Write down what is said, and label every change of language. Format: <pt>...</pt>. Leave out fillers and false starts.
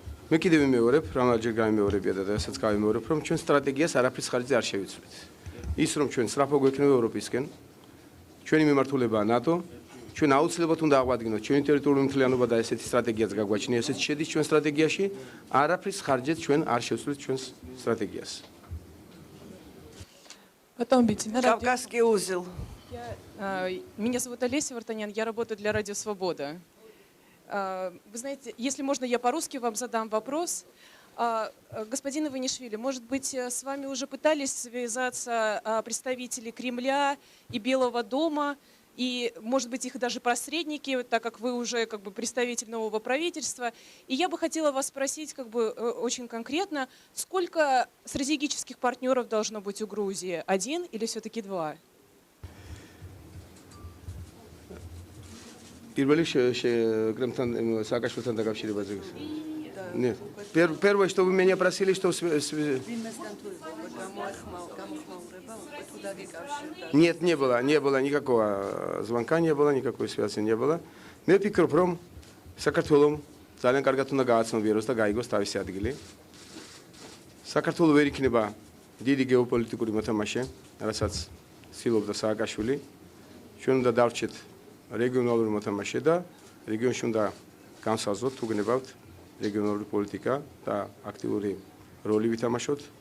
<ka>მე კიდევ ვიმეორებ, რამდენჯერ გამიმეორებია და რასაც გავიმეორებ, რომ ჩვენ სტრატეგიას არაფრის ხარჯზე არ შევიცვლით. ის რომ ჩვენ სწრაფო გვექნება ევროპისკენ, ჩვენი მიმართულებაა ნატო, ჩვენ აუცილებლად უნდა აღვადგინოთ ჩვენი ტერიტორიული მთლიანობა და ესეთი სტრატეგიაც გაგვაჩნია, ესეც შედის ჩვენ სტრატეგიაში, არაფრის ხარჯზე ჩვენ არ შევცვლით ჩვენს სტრატეგიას.</ka> <ru>Потом Биძინა, Кавказский узел. Меня зовут Олеся Вартанян, я работаю для Радио Свобода. Вы знаете, если можно, я по-русски вам задам вопрос. Господин Иваნიშвили, может быть, с вами уже пытались связаться представители Кремля и Белого дома, и, может быть, их даже посредники, так как вы уже как бы представитель нового правительства. И я бы хотела вас спросить как бы очень конкретно, сколько стратегических партнеров должно быть у Грузии? 1 или все-таки 2?</ru> <ka>Პირველი Кремльთან სააკაშვილთან დაკავშირებაზე.</ka> <ru>Нет. Первое, что вы меня просили, что Нет, не было никакого звонка, не было никакой связи, не было.</ru> <ka>მე ვფიქრობ, რომ საქართველოს ძალიან კარგად უნდა გააცნობიეროს და გაიგოს თავისი ადგილი. საქართველოს ვერ იქნება დიდი გეოპოლიტიკური მოთამაშე, რასაც ცდილობდა სააკაშვილი. ჩვენ უნდა დავრჩეთ რეგიონალური მოთამაშე და რეგიონში უნდა განსაზღვროთ, თუ გნებავთ რეგიონალური პოლიტიკა და აქტიური როლი ვითამაშოთ.</ka>